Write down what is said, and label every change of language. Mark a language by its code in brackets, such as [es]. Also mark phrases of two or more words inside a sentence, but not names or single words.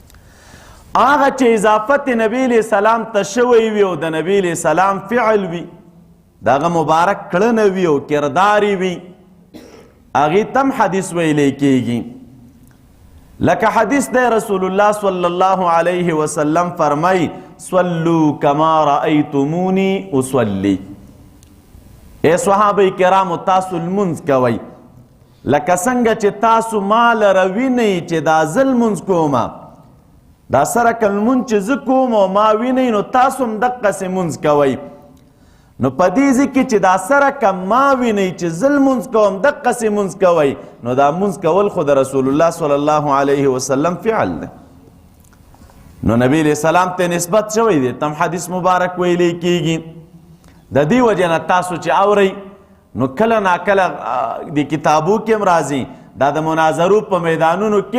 [ps] دویم هغه چې اضافت نبی [ar] علیہ السلام [ps] ته شوی وي او د نبی [ar] علیہ السلام [ps] فعل وي دغه مبارک کړنه وي او کردار وي هغې تم حدیث ویلی کیږي لکه حدیث دی [ar] رسول الله صلی الله علیه وسلم [ps] فرمای [ar] صلو کما رأیتمونی اصلی [ps] ای صحابه کرامو تاسو لمونځ کوئ لکه څنګه چې تاسو ما لره وینئ چې دا زه لمونځ کومه دا سره که لمونځ چې زه کوم او ما وینئ نو تاسو هم دقسې مونځ کوئ نو په دې ځای کې چې دا سره که ما وینئ چې زه لمونځ کوم دقسې مونځ کوئ نو دا مونځ کول خو د [ar] رسول الله صلی الله علیه وسلم [ps] فعل دی نو نبی [ar] علیہ السلام [ps] ته نسبت شوی دی تم حدیث مبارک ویلی کیږي د دې وجه نه تاسو چې اورئ نو کله ناکله د کتابو کې هم راځي دا د مناظرو په میدانونو کې